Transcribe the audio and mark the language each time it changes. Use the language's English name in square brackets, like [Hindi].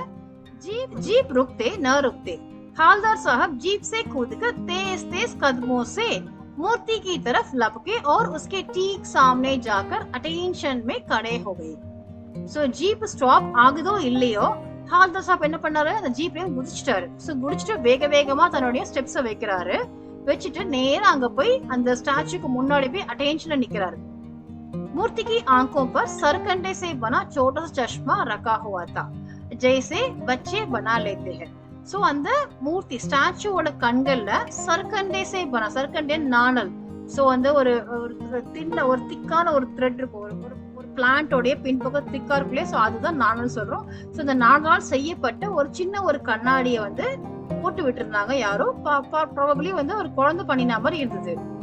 [Hindi] Jeep रुकते न रुकते, हालदार साहब जीप से कूदकर तेज तेज कदमों से मूर्ति की तरफ लपके और उसके ठीक सामने जाकर अटेंशन में खड़े हो गए. [Tamil] सो जीप स्टॉप ஆகுதோ இல்லையோ, ஹால்தார் சாப் என்ன பண்ணாரு, அந்த ஜீப்ல குதிச்சிட்டாரு. சோ குதிச்சிட்டு வேகமா தன்னுடைய ஸ்டெப்ஸ வைக்கிறாரு. வச்சுட்டு நேரா அங்க போய் அந்த ஸ்டாச்சுக்கு முன்னாடி போய் அட்டென்ஷன்ல நிக்கிறாரு. [Hindi] मूर्ति की आंखों पर सरकंडे से बना छोटा सा चश्मा रखा हुआ था, जैसे बच्चे बना लेते हैं. [Tamil] சோ அந்த மூர்த்தி ஸ்டாச்சுவோட கண்கள்ல [Hindi] சர்க்கண்டே சே பனா, [Tamil] சர்க்கண்டே நாணல். சோ அந்த ஒரு திக்கான ஒரு த்ரெட் இருக்கும், ஒரு பிளான்டோடைய பின்பக்கம் திக்கா இருக்குல்லையே, ஸோ அதுதான் நாணல் சொல்றோம். ஸோ இந்த நாணலால் செய்யப்பட்ட ஒரு சின்ன ஒரு கண்ணாடியை வந்து போட்டு விட்டுருந்தாங்க யாரோ, ப்ராபபிளி வந்து ஒரு குழந்தை பண்ணின மாதிரி இருந்தது.